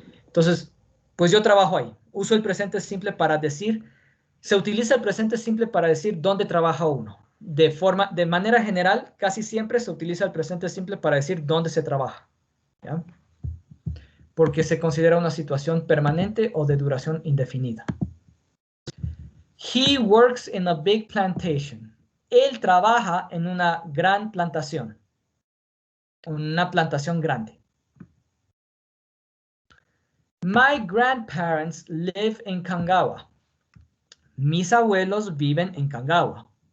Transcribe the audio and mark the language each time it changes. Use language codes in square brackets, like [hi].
[es] Entonces, pues yo trabajo ahí. Uso el presente simple para decir, se utiliza el presente simple para decir dónde trabaja uno. De manera general, casi siempre se utiliza el presente simple para decir dónde se trabaja. ¿Ya? Porque se considera una situación permanente o de duración indefinida. [en] He works in a big plantation. [es] Él trabaja en una gran plantación. Una plantación grande. [en] My grandparents live in Kangawa. [es] Mis abuelos viven en Kangawa.